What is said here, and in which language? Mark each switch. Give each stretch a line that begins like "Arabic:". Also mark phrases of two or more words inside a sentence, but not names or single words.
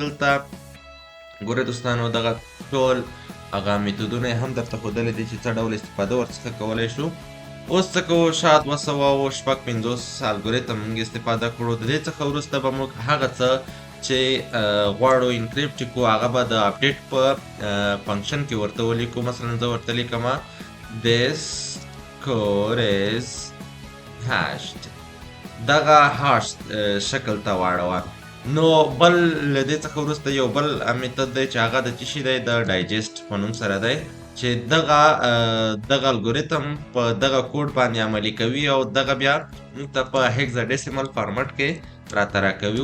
Pashto: دلته ګورئ دوستانو دغه ټول هغه میتودونه هم درته ښودلی دي چې څه ډول استفاده ورڅخه کولی شو. اوس څه کوو؟ شا 256 الګوریتم موږ استفاده کړو. د دې څخه وروسته به موږ هغه څه چې غواړو انکریپټ کړو هغه به د اپډیټ په فنکشن کې ورته ولیکو. مثلا زه ورته لیکم
English: this code is hashed.
Pashto: دغه هاش شکل ته واړوه. نو بل له دې څخه وروسته یو بل میتود دی چې هغه د څه شي دی؟ د ډایجسټ په نوم سره دی، چې دغه الګوریتم په دغه کوډ باندې عملي کوي او دغه بیا موږ ته په
English: hexadecimal format
Pashto: کې راته راکوي.